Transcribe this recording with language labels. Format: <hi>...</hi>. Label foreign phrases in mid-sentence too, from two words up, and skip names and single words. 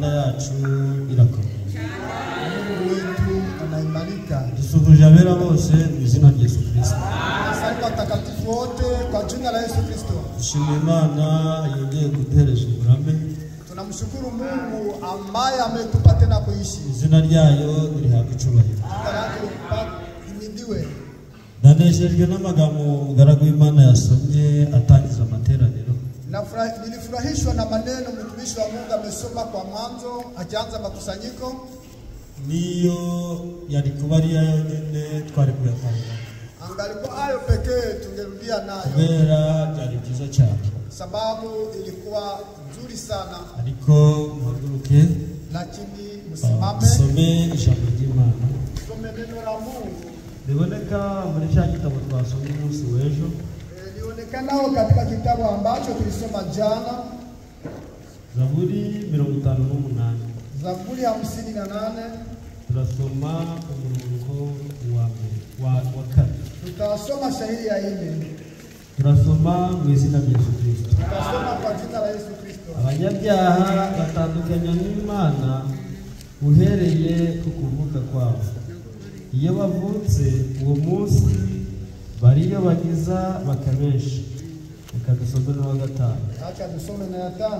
<rw>yacu irakomeye.</rw> <sw>Mungu wetu anaimarika.</sw> <rw>Dusuhuje abera bose mu izina rya Yesu Kristo.</rw> <sw>Asante watakatifu wote kwa jina la Yesu Kristo.</sw> <rw>Dushimira Imana yongeye kuduhereza uburame.</rw> <sw>Tunamshukuru Mungu ambaye ametupa tena kuishi.</sw> <rw>Izina ryayo rihabwa icubahiro. Imidiwe. Ndanejejwe n'amagambo umugaragu w'Imana yasomye atangiza amateraniro.</rw> <sw>Nilifurahishwa na maneno mtumishi wa Mungu amesoma kwa mwanzo akianza makusanyiko.</sw> <rw>Niyo yari kuba ari yayo nyene twari kuyatanga.</rw> <sw>Angalikuwa hayo pekee tungerudia nayo.</sw> <rw>Kubera byari byiza cyane.</rw> <sw>Sababu ilikuwa nzuri sana.</sw> <rw>Ariko muhaguruke</rw> <sw>Lakini msimame.</sw> <rw>Some ijambo ry'Imana.</rw> <sw>Some neno la Mungu.</sw> <rw>Biboneka muri cya gitabo twasomye umunsi w'ejo.</rw> <sw>Lionekana katika kitabu ambacho tulisoma jana.</sw> <rw>Zaburi 58.</rw> <sw>Zaburi 58.</sw> <rw>Turasoma umurongo wa kane.</rw> <sw>Tutasoma shahiri ya 4.</sw> <rw>Turasoma mu izina rya Yesu Kristo.</rw> <sw>Tutasoma kwa jina la Yesu Kristo.</sw> <rw>Abanyabyaha batandukanya n'Imana uhereye ku kuvuka kwabo. Iyo bavutse uwo munsi bariyo bagiza bakabesha. Reka dusome n'uwa gatanu.</rw> <sw>Acha dusome na 5.</sw>